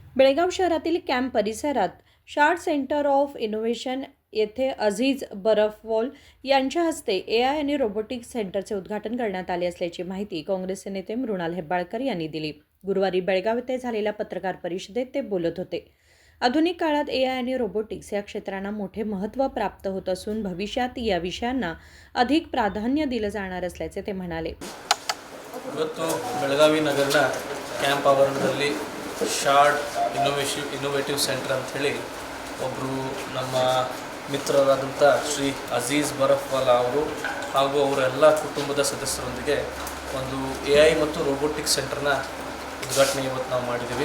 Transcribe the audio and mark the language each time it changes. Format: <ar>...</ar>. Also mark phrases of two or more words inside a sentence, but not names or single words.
<mr>बेळगाव शहरातील कॅम्प परिसरात शार्ट सेंटर ऑफ इनोव्हेशन येथे अझीज बरफवॉल यांच्या हस्ते एआय आणि रोबोटिक्स सेंटरचे उद्घाटन करण्यात आले असल्याची माहिती काँग्रेसचे नेते मृणाल हेब्बाळकर यांनी दिली। गुरुवारी बेळगाव येथे झालेल्या पत्रकार परिषदेत ते बोलत होते। आधुनिक काळात एआय आणि रोबोटिक्स या क्षेत्रांना मोठे महत्त्व प्राप्त होत असून भविष्यात या विषयांना अधिक प्राधान्य दिलं जाणार असल्याचे ते म्हणाले।</mr> <kn>ಇವತ್ತು ಬೆಳಗಾವಿ ನಗರದ ಕ್ಯಾಂಪ್ ಆವರಣದಲ್ಲಿ ಶಾರ್ಟ್ ಇನೋವೇಟಿವ್ ಸೆಂಟರ್ ಅಂತ ಹೇಳಿ ಒಬ್ಬರು ನಮ್ಮ ಮಿತ್ರರಾದಂಥ ಶ್ರೀ ಅಜೀಜ್ ಬರಫ್ವಾಲಾ ಅವರು ಹಾಗೂ ಅವರೆಲ್ಲ ಕುಟುಂಬದ ಸದಸ್ಯರೊಂದಿಗೆ ಒಂದು AI ಮತ್ತು</kn> <en>robotics center</en> <kn>ಉದ್ಘಾಟನೆ ಇವತ್ತು ನಾವು ಮಾಡಿದ್ದೀವಿ।</kn>